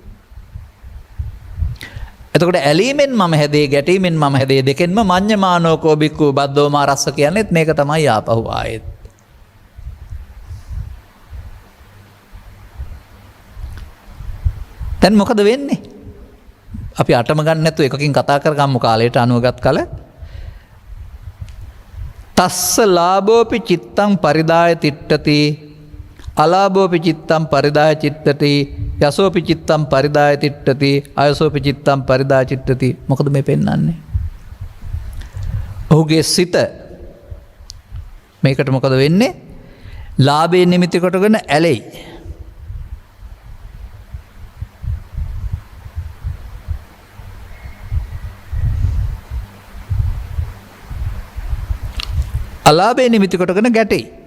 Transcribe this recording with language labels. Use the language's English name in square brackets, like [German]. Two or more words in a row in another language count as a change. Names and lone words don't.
[Sinhala] එතකොට ඇලීමෙන් මම හැදේ, ගැටීමෙන් මම හැදේ, දෙකෙන්ම [Pali] මඤ්ඤමානෝකෝ බික්ඛු බද්දෝමා රස්ස [Sinhala] කියන්නේත් මේක තමයි ආපහු ආයෙත්. දැන් මොකද වෙන්නේ? අපි අටම ගන්න නැතුව එකකින් කතා කරගමු කාලයට අනුවගත් කල. [Pali] තස්ස ලාභෝපි චිත්තං පරිදාය තිට්ඨති අලාභෝපි චිත්තං පරිදාය චිත්තති යසෝපි චිත්තං පරිදාය තිට්ඨති අයසෝපි චිත්තං පරිදාය චිත්තති. [Sinhala] මොකද මේ පෙන්වන්නේ? ඔහුගේ සිත මේකට මොකද වෙන්නේ? ලාභේ නිමිති කොටගෙන ඇලෙයි. අලාභේ නිමිති කොටගෙන ගැටෙයි.